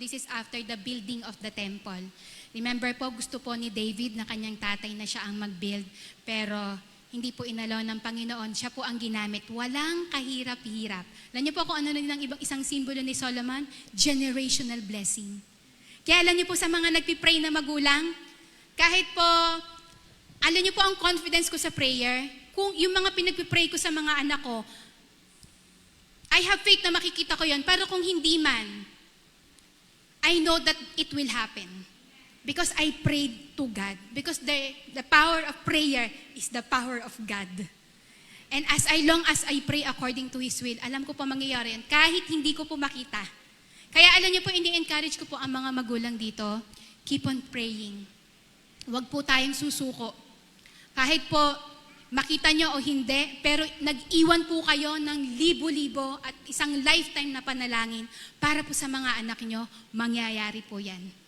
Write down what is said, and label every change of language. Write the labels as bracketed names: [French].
[English] This is after the building of the temple. [Filipino] Remember po, gusto po ni David na kanyang tatay na siya ang mag-build. Pero hindi po inalaw ng Panginoon, siya po ang ginamit. Walang kahirap-hirap. Alam niyo po kung ano ng isang simbolo ni Solomon? [English] Generational blessing. [Filipino] Kaya alam niyo po sa mga nagpipray na magulang, kahit po, alam niyo po ang confidence ko sa prayer, kung yung mga pinagpipray ko sa mga anak ko, [English] I have faith [Filipino] na makikita ko yun, pero kung hindi man, [English] I know that it will happen. Because I prayed to God. Because the power of prayer is the power of God. And as long as I pray according to His will, [Filipino] alam ko po mangyayari yan. Kahit hindi ko po makita, Kaya alam niyo po, ini-encourage ko po ang mga magulang dito, [English] keep on praying. [Filipino] Huwag po tayong susuko. Kahit po makita nyo o hindi, pero nag-iwan po kayo ng libo-libo at isang lifetime na panalangin para po sa mga anak nyo, mangyayari po yan.